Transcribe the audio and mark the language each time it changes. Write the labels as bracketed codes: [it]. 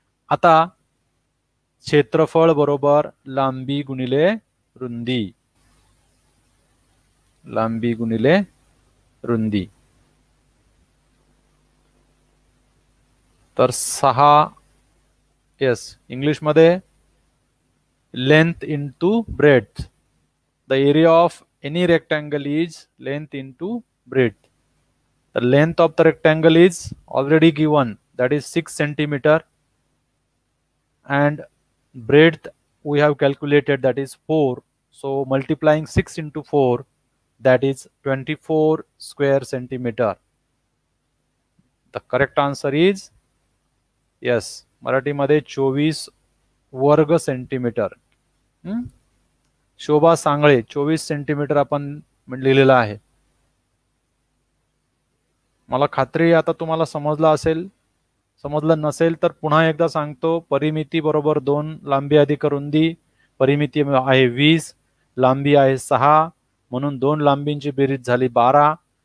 [mr] आता क्षेत्रफळ बरोबर लांबी गुणिले रुंदी. लांबी गुणिले रुंदी. तर 6, येस, इंग्लिश मध्ये [en] Length into breadth. The area of any rectangle is length into breadth. The length of the rectangle is already given, that is 6 centimeter, and breadth we have calculated, that is 4. So multiplying 6 into 4, that is 24 square centimeter. The correct answer is yes, [mr] Marathi मध्ये 24 वर्ग centimetre. शोभा Sangle 24 centimetre आपण लिहिलेलं आहे. मला खात्री आहे आता तुम्हाला समजलं असेल. समजलं नसेल तर पुन्हा एकदा सांगतो. परिमिती बरोबर 2 लांबी अधिक रुंदी. परिमिती आहे 20, लांबी आहे 6, म्हणून 2 लांबींची बेरीज झाली 12.